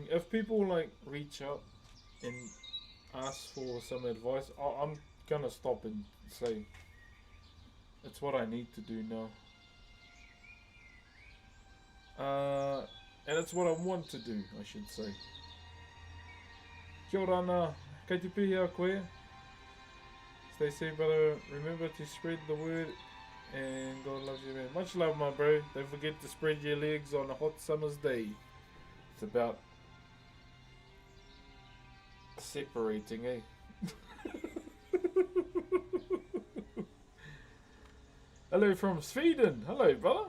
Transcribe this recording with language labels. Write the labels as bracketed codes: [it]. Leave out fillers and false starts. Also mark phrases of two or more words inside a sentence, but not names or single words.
[en] If people like reach out and ask for some advice, I'm gonna stop and say it's what I need to do now. And it's what I want to do, I should say. [mi] Kia ora ana, kei te pihi a koe. [en] Stay safe, brother. Remember to spread the word, and God loves you, man. Much love, my bro. Don't forget to spread your legs on a hot summer's day. It's about separating, eh? Hello from Sweden. Hello, brother.